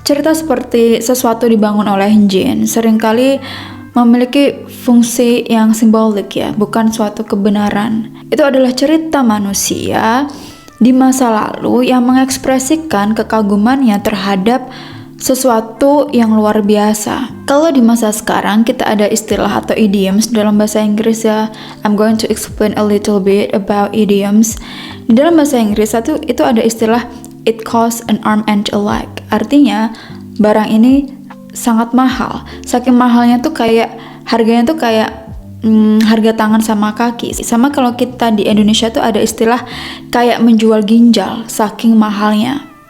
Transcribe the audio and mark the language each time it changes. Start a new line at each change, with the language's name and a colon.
Indonesian: Cerita seperti sesuatu dibangun oleh jin seringkali memiliki fungsi yang simbolik ya, bukan suatu kebenaran. Itu adalah cerita manusia di masa lalu yang mengekspresikan kekagumannya terhadap sesuatu yang luar biasa. Kalau di masa sekarang kita ada istilah atau idioms dalam bahasa Inggris ya.
English: I'm going to explain a little bit about idioms.
Indonesian: Di dalam bahasa Inggris itu ada istilah
English: it costs an arm and a leg.
Indonesian: Artinya barang ini sangat mahal. Saking mahalnya tuh kayak harganya tuh kayak harga tangan sama kaki. Sama kalau kita di Indonesia tuh ada istilah kayak menjual ginjal, saking mahalnya.